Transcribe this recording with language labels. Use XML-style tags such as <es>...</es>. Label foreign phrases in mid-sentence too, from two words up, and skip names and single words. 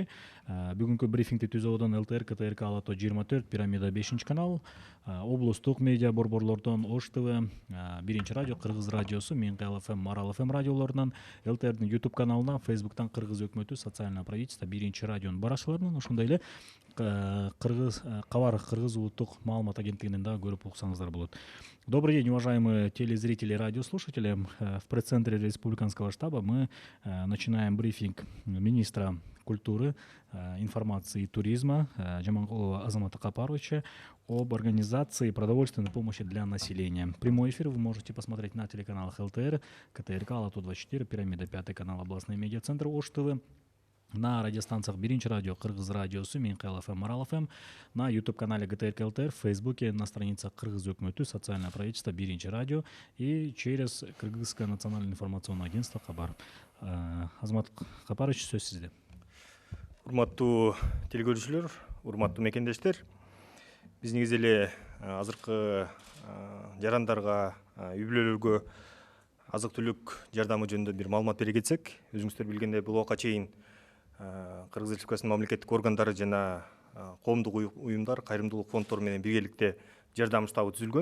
<ky>Бүгүнкү брифингди түзүүдөн ЛТР, КТРК Ала-Тоо 24, Пирамида 5 канал, облустук медиа борборлордон Ош ТВ, Биринчи радио, Кыргыз радиосу, Менкаял ФМ, Марал ФМ радиолорунан, ЛТРдин YouTube каналынан, Facebooктан Кыргыз өкмөтү</ky> <ru>социальное правительство,</ru> <ky>Биринчи радионун баракчаларынан, ошондой эле Кыргыз Кабар Кыргыз улуттук маалымат агенттигинен дагы көрүп уксаңыздар болот.</ky> <ru>Добрый день, уважаемые телезрители и радиослушатели. В пресс-центре Республиканского штаба мы начинаем брифинг министра культуры, информации и туризма Жаманкулова Азамата Капаровича об организации продовольственной помощи для населения. Прямой эфир вы можете посмотреть на телеканалах ЛТР, КТРК, Ала-Тоо 24, Пирамида 5 канал, областной медиацентр Ош ТВ, на радиостанциях Биринчи радио, Кыргыз радиосу, Менкаял ФМ, Марал ФМ, на YouTube-канале ГТРК ЛТР, в Фейсбуке, на страницах Кыргыз өкмөтү, социальное правительство, Биринчи радио и через Кыргызское национальное информационное агентство Кабар.</ru> <ky>Азамат Капарович, сөз сизде. Урматтуу телекөрүүчүлөр, урматтуу мекендештер, биз негизи эле азыркы жарандарга, үй бүлөлөргө азык-түлүк жардамы жөнүндө бир маалымат бере кетсек, өзүңүздөр билгендей бул убакка чейин Кыргыз Республикасынын мамлекеттик органдары жана коомдук уюмдар, кайрымдуулук фонддору менен биргеликте жардам штабы түзүлгөн.</ky>